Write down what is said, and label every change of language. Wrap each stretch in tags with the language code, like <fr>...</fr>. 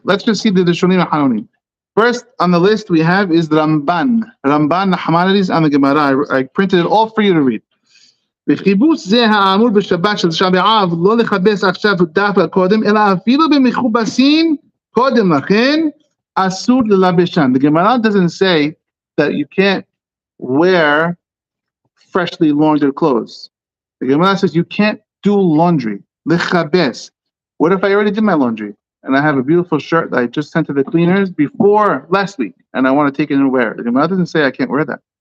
<en>Let's just see the Rishonim and Hanonim. First on the list we have is Ramban. Ramban Nahmanides on the Gemara. I printed it all for you to read.</en> <he>בחיבוץ זה האמור בשבת של תשעה באב לא לכבס עכשיו דווקא קודם אלא אפילו במכובסים קודם לכן אסור ללבשן.</he> <en>The Gemara doesn't say that you can't wear freshly laundered clothes. The Gemara says you can't do laundry. Lechabes. What if I already did my laundry? And I have a beautiful shirt that I just sent to the cleaners before last week, and I want to take it and wear it. The Gemara doesn't say I can't wear that.</en>